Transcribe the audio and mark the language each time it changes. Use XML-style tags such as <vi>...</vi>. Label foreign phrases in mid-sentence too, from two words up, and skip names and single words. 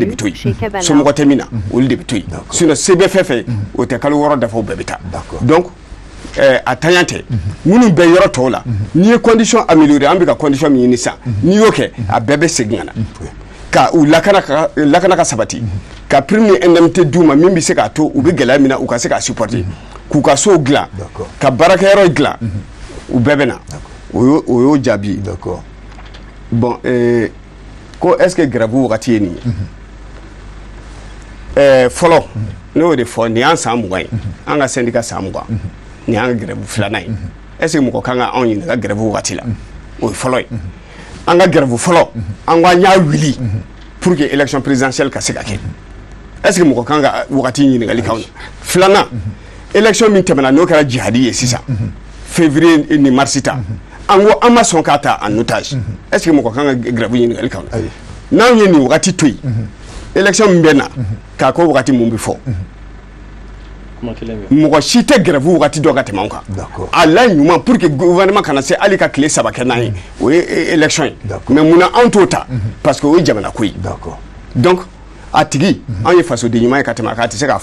<bm>bɛ to yen somɔgɔ tɛ min na olu de bɛ to yen sinon se bɛ fɛn fɛn o tɛ kalo 6 dafa o bɛɛ bɛ taa donc a taɲan tɛ minnu bɛ yɔrɔ tɔw la n'i ye</bm> <fr>condition améliorer</fr> <bm>an bɛ ka condition min ɲini sisan n'i y'o kɛ a bɛɛ bɛ segin ka na ka u lakana ka sabati ka prime ni indemnité d'u ma min bɛ se k'a to u bɛ gɛlɛya min na u ka se k'a supporter k'u ka sow dilan ka baarakɛyɔrɔ dilan u bɛɛ bɛ na o y'o jaabi bon ko</bm> <fr>est-ce que</fr> <bm>grève wagati ye nin ye fɔlɔ ne y'o de fɔ nin y'an san 20 ye an ka syndicat san 20 nin y'an ka grève filanan ye</bm> <fr>est-ce que</fr> <bm>mɔgɔ kan ka anw ɲininka grève wagati la o ye fɔlɔ ye an ka grève fɔlɔ an ko an y'a wuli</bm> <fr>pour que élection présidentielle</fr> <bm>ka se ka kɛ</bm> <fr>est-ce que</fr> <bm>mɔgɔ kan ka wagati ɲininkali k'anw na filanan élection min tɛmɛna n'o kɛra jihadi ye sisan février ni mars ta an ko an ma sɔn k'a ta</bm> <fr>en otage est-ce que</fr> <bm>mɔgɔ kan ka grève ɲininkali k'anw na n'anw ye nin wagati to yen élection min bɛ na k'a ko wagati mun bɛ fɔ mɔgɔ si tɛ grève wagati dɔ ka tɛmɛ anw kan a la ɲuman</bm> <fr>pour que gouvernement</fr> <bm>kana se hali ka tile 3 kɛ n'an ye o ye élection ye mais munna anw t'o ta</bm> <fr>parce que</fr> <bm>o ye jamana ko ye donc a tigi anw ye fasoden ɲuman ye ka tɛmɛ a kan a tɛ se k'a fɔ</bm>